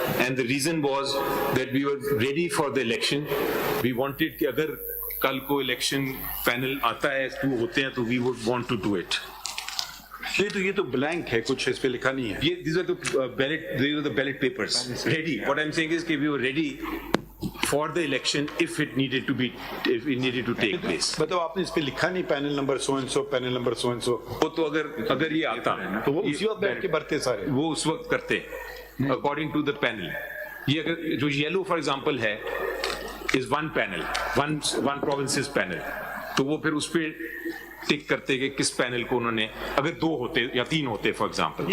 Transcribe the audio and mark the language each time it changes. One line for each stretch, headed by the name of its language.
English: And the reason was that we were ready for the election. We wanted
Urdu: کہ اگر کل کو election panel آتا ہے تو ہوتے ہیں تو
English: we would want to do it.
Urdu: یہ تو بلینک ہے، کچھ اس پہ لکھا نہیں ہے.
English: These are the ballot papers ready. What I'm saying is
Urdu: کہ
English: we were ready for the election if it needed to take place.
Urdu: بتاؤ آپ نے اس پہ لکھا نہیں panel number so and so, panel number so and so. وہ تو اگر یہ آتا تو وہ اسی وقت بیٹھ کے بھرتے سارے، وہ اس وقت کرتے اکارڈنگ ٹو دا پینل. یہ اگر جو یلو فار ایگزامپل ہے is one panel, one provinces panel, تو وہ پھر اس پہ ٹک کرتے کہ کس پینل کو انہوں نے، اگر 2 ہوتے یا 3 ہوتے فار ایگزامپل.